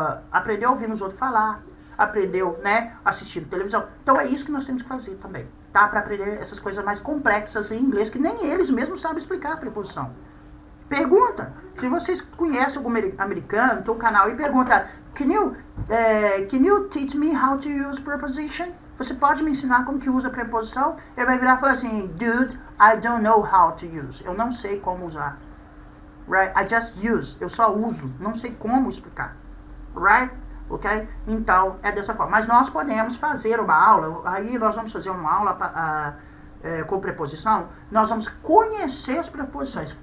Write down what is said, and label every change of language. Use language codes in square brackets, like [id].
[pt] Aprendeu ouvindo os outros falar, aprendeu, né, assistindo televisão. Então é isso que nós temos que fazer também, tá? Pra aprender essas coisas mais complexas em inglês, que nem eles mesmos sabem explicar a preposição. Pergunta. Se vocês conhecem algum americano, tem um canal aí, pergunta, can you [en] Can you teach me how to use preposition? [pt] Você pode me ensinar como que usa a preposição? Ele vai virar e falar assim, [en] dude, I don't know how to use. [pt] Eu não sei como usar. [en] Right? I just use. [pt] Eu só uso. Não sei como explicar. Right? Ok? Então, é dessa forma. Mas nós podemos fazer uma aula, aí nós vamos fazer uma aula com preposição, nós vamos conhecer as preposições.